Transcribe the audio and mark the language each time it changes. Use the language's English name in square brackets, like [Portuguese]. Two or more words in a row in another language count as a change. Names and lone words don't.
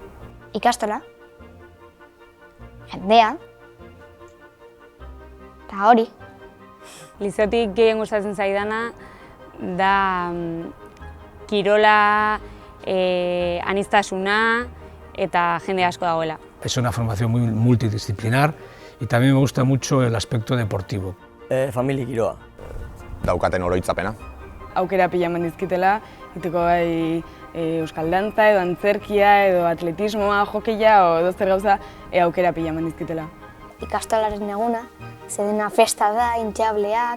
[Basque] Ikastola, jendea, eta hori. Lizeotik gehien gustatzen zaidana da kirola, aniztasuna eta jende asko dagoela. [Spanish] Es una formación muy multidisciplinar y también me gusta mucho el aspecto deportivo. [Basque] Familia giroa. Daukaten oroitzapena. Aukera pila eman dizkitela, egiteko bai euskal dantza edo antzerkia edo atletismoa, hokeia edo zer gauza aukera pila eman dizkitela. Ikastolaren eguna, zedena festa da, intxableak.